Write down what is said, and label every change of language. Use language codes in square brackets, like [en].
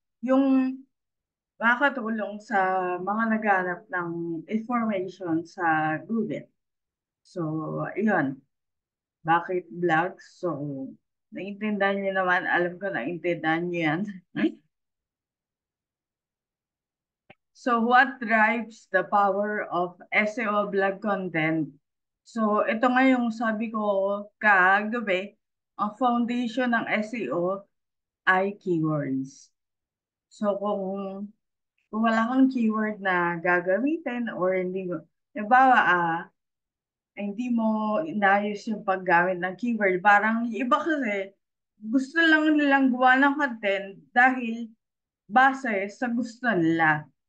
[tl] Yung makakatulong sa mga naghanap ng information sa Google. So, yun. Bakit vlogs? So, naiintindihan niyo naman. Alam ko naiintindihan niyo yan. [en] So, what drives the power of SEO blog content? [tl] So, ito nga yung sabi ko kagabi, ang foundation ng SEO ay keywords. So, kung wala kang keyword na gagamitin or hindi mo, halimbawa, hindi mo inayos yung paggamit ng keyword, parang yung iba kasi gusto lang nilang gawa ng content dahil base sa gusto nila.